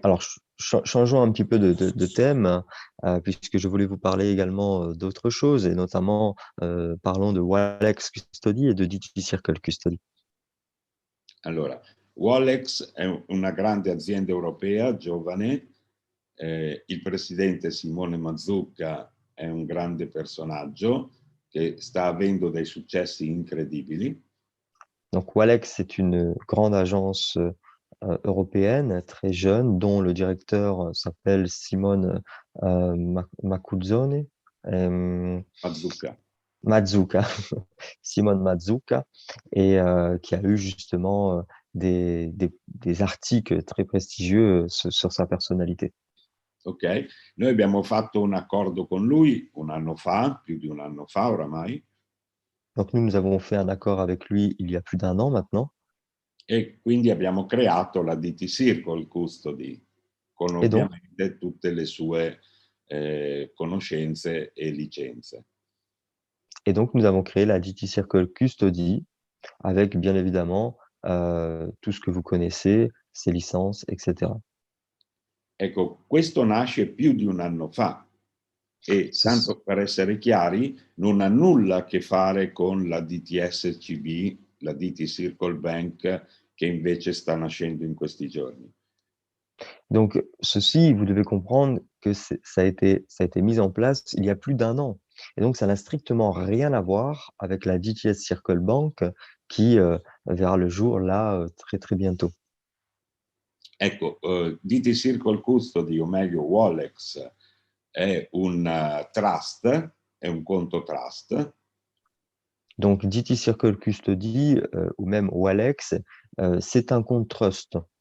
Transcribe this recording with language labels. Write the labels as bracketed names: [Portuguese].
[French] alors changeons un petit peu de thème, puisque je voulais vous parler également d'autres choses, et notamment parlons de Wallex Custody et de DT Circle Custody. [Italian] Allora, Wallex è una grande azienda europea, giovane, il presidente Simone Mazzucca è un grande personaggio che sta avendo dei successi incredibili. [French] Donc Walex, c'est une grande agence européenne, très jeune, dont le directeur s'appelle Simone Macuzzone, Mazzucca. Mazzucca, Simone Mazzucca, et qui a eu justement des articles très prestigieux sur sa personnalité. Ok? [Italian] Noi abbiamo fatto un accordo con lui un anno fa, più di un anno fa oramai, [French] Donc nous avons fait un accord avec lui il y a plus d'un an maintenant, [Italian] e quindi abbiamo creato la DT Circle Custody, con [French] et donc, [Italian] ovviamente tutte le sue conoscenze e licenze. [French] nous avons créé la DT Circle Custody avec bien évidemment tout ce que vous connaissez, ses licences, etc. [Italian] Ecco, questo nasce più di un anno fa e, [French] Ceci- [Italian] tanto per essere chiari, non ha nulla a che fare con la DTSCB, la DT Circle Bank, che invece sta nascendo in questi giorni. [French] Donc, ceci, vous devez comprendre que ça a été mis en place il y a plus d'un an. Et donc, ça n'a strictement rien à voir avec la DTS Circle Bank qui verra le jour là très très bientôt. [Italian] Ecco, DT Circle Custody, o meglio Wallex, è un trust, è un conto trust, [French] Donc, DT Circle Custody ou même Walex, c'est un compte trust.